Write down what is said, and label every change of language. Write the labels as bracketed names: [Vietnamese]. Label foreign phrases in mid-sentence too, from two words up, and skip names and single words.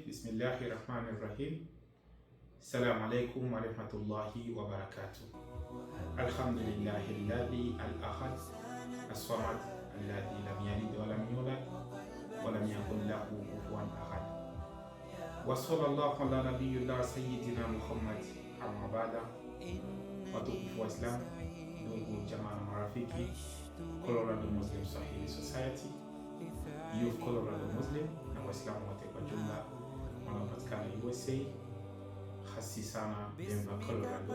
[Arabic] بسم الله الرحمن الرحيم. السلام عليكم ورحمة الله وبركاته. الحمد لله الذي الأحد الصمد الذي لم يلد ولم يولد ولم يكن له كفوا أحد. وصلى الله على نبينا سيدنا محمد. أما بعد. [Swahili] Watukufu wa Islam, ndugu jamaa na marafiki, Colorado Muslim Swahili Society, Youth Colorado Muslim na Waislamu wote kwa jumla wanaopatikana USA, hasi sana Denver, Colorado.